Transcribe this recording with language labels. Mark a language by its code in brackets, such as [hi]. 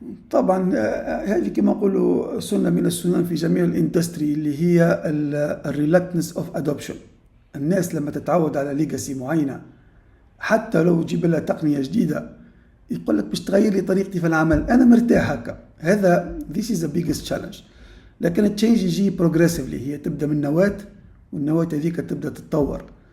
[ar] طبعا هذه كما نقولوا سنة من السنن في جميع الاندستري، اللي هي الريلكتنس اوف ادوبشن. الناس لما تتعود على ليجاسي معينة، حتى لو تجيب لها تقنية جديدة، يقول لك باش تغير لي طريقتي في العمل، انا مرتاح هكا. هذا [en] this is the biggest challenge. [ar] لكن التشينج يجي بروجريسively، هي تبدا من نواة، والنواة هذيك تبدا تتطور.